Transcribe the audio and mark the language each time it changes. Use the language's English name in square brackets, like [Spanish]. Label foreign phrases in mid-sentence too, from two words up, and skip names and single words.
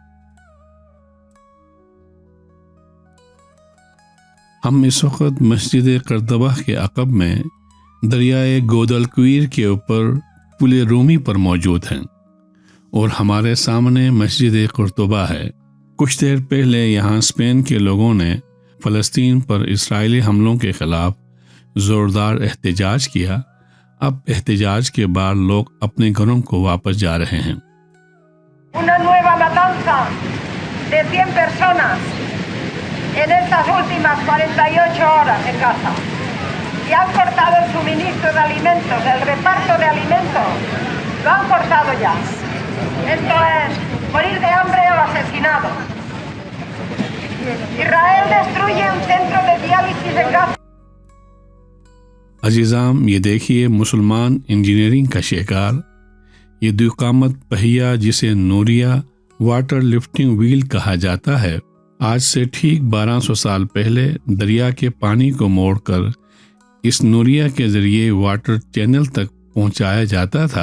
[Urdu] ہم اس وقت مسجد قرطبہ کے عقب میں دریائے گودالکویر کے اوپر پل رومی پر موجود ہیں اور ہمارے سامنے مسجد قرطبہ ہے۔ کچھ دیر پہلے یہاں اسپین کے لوگوں نے فلسطین پر اسرائیلی حملوں کے خلاف زوردار احتجاج کیا۔ اب احتجاج کے بعد لوگ اپنے گھروں کو واپس جا رہے ہیں۔ [Spanish] Una nueva matanza de 100 personas en estas últimas 48 horas en Gaza. Y han cortado el suministro de alimentos, el reparto de alimentos. Lo han cortado ya. Esto es morir de hambre o asesinado. Israel destruye un centro de diálisis en Gaza. [Urdu] عزیزام، یہ دیکھیے مسلمان انجینئرنگ کا شہکار، یہ دوقامت پہیہ جسے نوریہ [English] water lifting wheel [Urdu] کہا جاتا ہے، آج سے ٹھیک 1200 سال پہلے دریا کے پانی کو موڑ کر اس نوریہ کے ذریعے [English] water channel [Urdu] تک پہنچایا جاتا تھا۔